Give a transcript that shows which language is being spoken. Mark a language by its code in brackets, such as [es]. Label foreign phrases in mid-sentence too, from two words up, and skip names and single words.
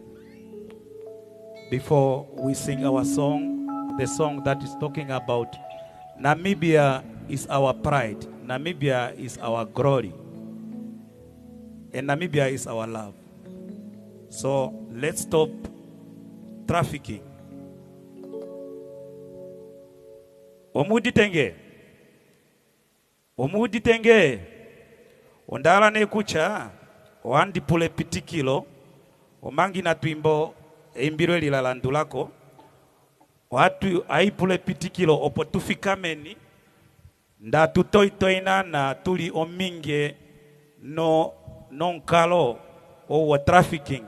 [en] Before we sing our song, the song that is talking about Namibia is our pride, Namibia is our glory, and Namibia is our love. So let's stop trafficking. [ng] Omuditenge, ondala nekucha, oandipule pitikilo, omangi na twimbo eimbiro lilalandulako, watu aipule pitikilo opo tufikameni, nda tutoitoina na tuli ominge no nonkalo o trafficking.